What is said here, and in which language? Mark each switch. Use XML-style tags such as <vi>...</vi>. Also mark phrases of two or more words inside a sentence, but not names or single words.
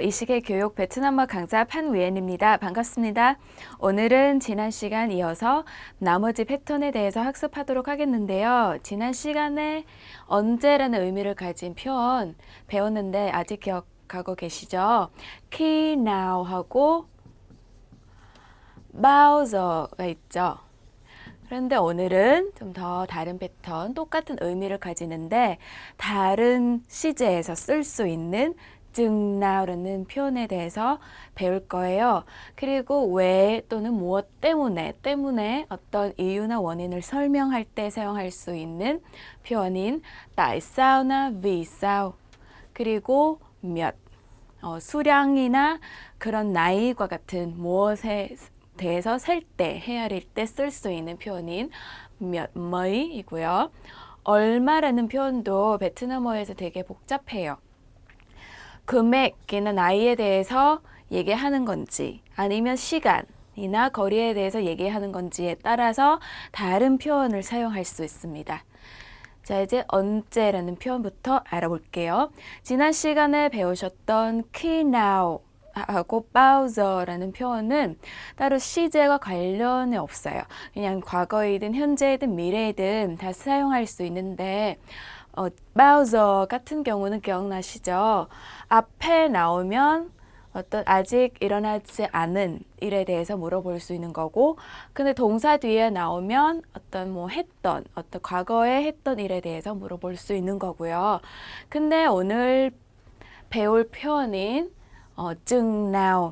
<ko>이식의 교육 베트남어 강사 판위엔입니다. 반갑습니다. 오늘은 지난 시간 이어서 나머지 패턴에 대해서 학습하도록 하겠는데요. 지난 시간에 언제라는 의미를 가진 표현 배웠는데 아직 기억하고 계시죠? Khi nào 하고 bao giờ 가 있죠. 그런데 오늘은 좀 더 다른 패턴, 똑같은 의미를 가지는데 다른 시제에서 쓸 수 있는 증나라는 표현에 대해서 배울 거예요. 그리고 왜 또는 무엇 때문에 어떤 이유나 원인을 설명할 때 사용할 수 있는 표현인</ko> <vi>tại sao</vi> <ko>나</ko> <vi>vì sao</vi> <ko>그리고 몇 수량이나 그런 나이와 같은 무엇에 대해서 셀 때, 헤아릴 때 쓸 수 있는 표현인 몇, mấy 이고요. 얼마라는 표현도 베트남어에서 되게 복잡해요. 금액이나 나이에 대해서 얘기하는 건지 아니면 시간이나 거리에 대해서 얘기하는 건지에 따라서 다른 표현을 사용할 수 있습니다. 자, 이제 언제라는 표현부터 알아볼게요. 지난 시간에 배우셨던</ko> <vi>khi nào</vi> <ko>하고</ko> <vi>bao giờ</vi> <ko>라는 표현은 따로 시제와 관련이 없어요. 그냥 과거이든 현재이든 미래이든 다 사용할 수 있는데</ko> <vi>bao giờ</vi> <ko>같은 경우는 기억나시죠? 앞에 나오면 어떤 아직 일어나지 않은 일에 대해서 물어볼 수 있는 거고, 근데 동사 뒤에 나오면 어떤 어떤 과거에 했던 일에 대해서 물어볼 수 있는 거고요. 근데 오늘 배울 표현인 증나오.</ko>